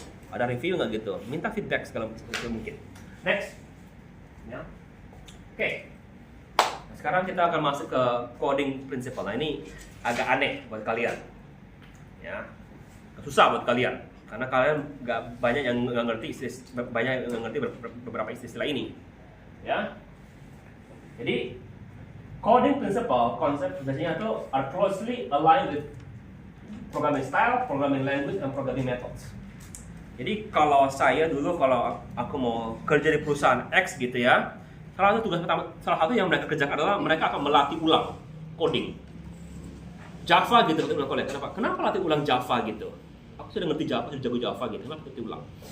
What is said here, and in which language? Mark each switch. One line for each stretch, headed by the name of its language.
Indonesian: Ada review nggak gitu? Minta feedback segala mungkin. Next. Ya. Oke. Nah, sekarang kita akan masuk ke coding principle. Nah, ini agak aneh buat kalian. Ya. Susah buat kalian karena kalian nggak banyak yang nggak ngerti beberapa istilah ini. Ya.
English: Jadi coding principle,
Indonesian: konsep biasanya itu
English: are closely aligned with programming style, programming language, and programming methods.
Indonesian: Jadi kalau saya dulu kalau aku mau kerja di perusahaan X gitu ya, salah satu yang mereka kerjakan adalah mereka akan melatih ulang coding Java gitu. Kenapa latih ulang Java gitu? Aku sudah ngerti Java, sudah jago Java gitu. Kenapa latih ulang?